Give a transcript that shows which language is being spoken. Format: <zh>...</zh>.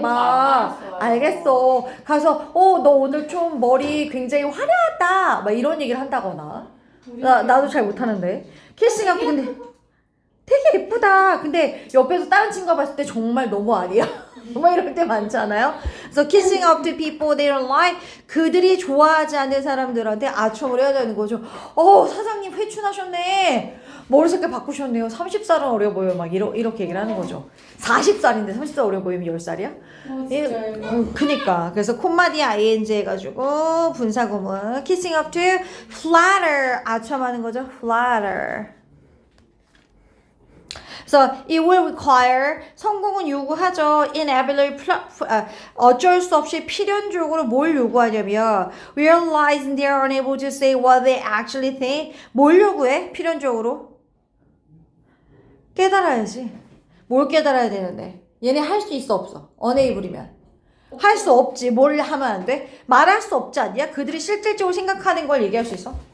<ko>너무 안 막 빨았어요. 알겠어. 가서 너 오늘 좀 머리 굉장히 화려하다. 막 이런 얘기를 한다거나. 나도 잘 못하는데.</ko> <en>kissing up</en> <ko>근데 되게 예쁘다. 근데 옆에서 다른 친구가 봤을 때 정말 너무 아니야. 뭐 이럴 때 많잖아요. 그래서</ko> <en>kissing up to people they don't like.</en> <ko>그들이 좋아하지 않는 사람들한테 아첨을 해야 되는 거죠. 사장님 회춘하셨네. 머리 색깔 바꾸셨네요. 30살은 어려 보여요. 막 이렇게 얘기를 하는 거죠. 40살인데 30살 어려 보이면 10살이야? 진짜요? 그니까. 그래서 콤마디 ing 해가지고 분사구문</ko> <en>kissing up to flatter.</en> <ko>아첨하는 거죠. flatter.</ko> <en>So it will require</en> <ko>성공은 요구하죠.</ko> <en>inevitably</en> <ko>어쩔 수 없이 필연적으로 뭘 요구하냐면</ko> <en>realizing they are unable to say what they actually think.</en> <ko>뭘 요구해? 필연적으로 깨달아야지. 뭘 깨달아야 되는데 얘네 할 수 있어 없어? unable이면 할 수 없지. 뭘 하면 안 돼? 말할 수 없지 않냐? 그들이 실질적으로 생각하는 걸 얘기할 수 있어?</ko>